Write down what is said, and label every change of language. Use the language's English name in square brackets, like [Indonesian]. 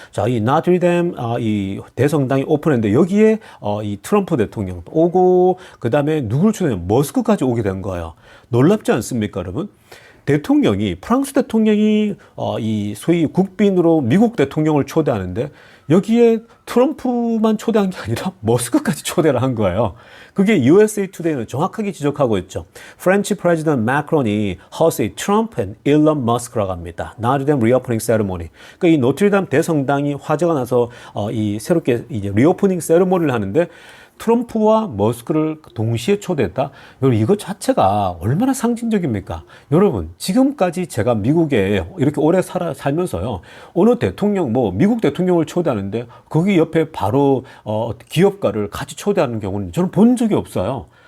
[Korean] 자, 이 나트르담, 이 대성당이 오픈했는데 여기에 이 트럼프 대통령도 오고, 그 다음에 누구를 초대했냐면 머스크까지 오게 된 거예요. 놀랍지 않습니까, 여러분? 프랑스 대통령이 이 소위 국빈으로 미국 대통령을 초대하는데 여기에 트럼프만 초대한 게 아니라 머스크까지 초대를 한 거예요. 그게 USA Today는 정확하게 지적하고 있죠. [English] French President Macron이 hosted Trump and Elon Musk라고 합니다. [Korean] 나트르담 리오프닝 세레모니. 그러니까 이 노트르담 대성당이 화재가 나서 이 새롭게 이제 리오프닝 세레모니를 하는데 트럼프와 머스크를 동시에 초대했다? 여러분, 이것 자체가 얼마나 상징적입니까? 여러분, 지금까지 제가 미국에 이렇게 오래 살면서요, 어느 대통령, 미국 대통령을 초대하는데, 거기 옆에 바로, 기업가를 같이 초대하는 경우는 저는 본 적이 없어요.